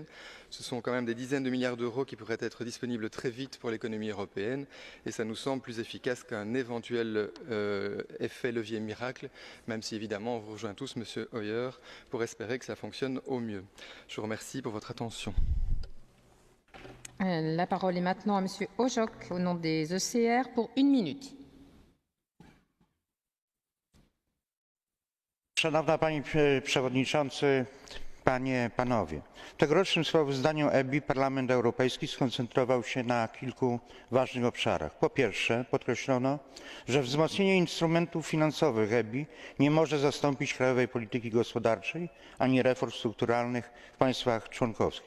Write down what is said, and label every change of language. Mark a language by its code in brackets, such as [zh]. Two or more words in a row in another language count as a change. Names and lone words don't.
[fr] Ce sont quand même des dizaines de milliards d'euros qui pourraient être disponibles très vite pour l'économie européenne, et ça nous semble plus efficace qu'un éventuel effet levier miracle, même si évidemment on vous rejoint tous, Monsieur Hoyer, pour espérer que ça fonctionne au mieux. Je vous remercie pour votre attention. La parole est maintenant à Monsieur Ojok, au nom des ECR, pour 1 minute. [pl] Szanowna Pani Przewodniczący, Panie, Panowie. W tegorocznym sprawozdaniu EBI Parlament Europejski skoncentrował się na kilku ważnych obszarach. Po pierwsze, podkreślono, że wzmocnienie instrumentów finansowych EBI nie może zastąpić krajowej polityki gospodarczej ani reform strukturalnych w państwach członkowskich.